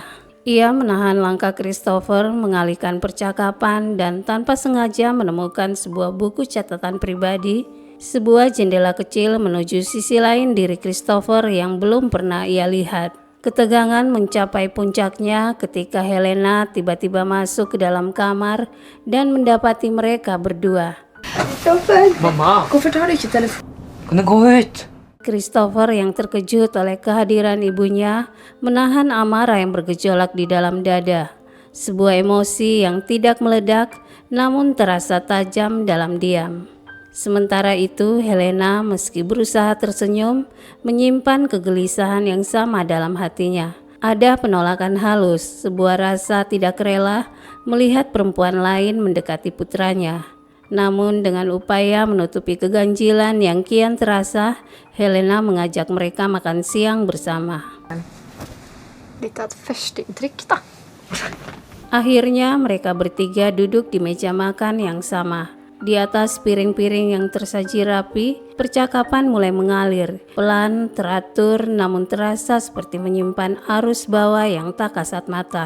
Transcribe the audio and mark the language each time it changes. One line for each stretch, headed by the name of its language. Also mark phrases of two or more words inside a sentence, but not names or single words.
Indonesian: Ia menahan langkah Christopher, mengalihkan percakapan dan tanpa sengaja menemukan sebuah buku catatan pribadi, sebuah jendela kecil menuju sisi lain diri Christopher yang belum pernah ia lihat. Ketegangan mencapai puncaknya ketika Helena tiba-tiba masuk ke dalam kamar dan mendapati mereka berdua.
Norwegian: Mamma, hvorfor tar du ikke telefon? Kan du gå ut?
Indonesian: Christopher yang terkejut oleh kehadiran ibunya menahan amarah yang bergejolak di dalam dada. Sebuah emosi yang tidak meledak namun terasa tajam dalam diam. Sementara itu, Helena meski berusaha tersenyum, menyimpan kegelisahan yang sama dalam hatinya. Ada penolakan halus, sebuah rasa tidak rela melihat perempuan lain mendekati putranya. Namun dengan upaya menutupi keganjilan yang kian terasa, Helena mengajak mereka makan siang bersama.
Norwegian: Litt av et førsteinntrykk, da.
Indonesian: Akhirnya mereka bertiga duduk di meja makan yang sama. Di atas piring-piring yang tersaji rapi, percakapan mulai mengalir. Pelan, teratur, namun terasa seperti menyimpan arus bawah yang tak kasat mata.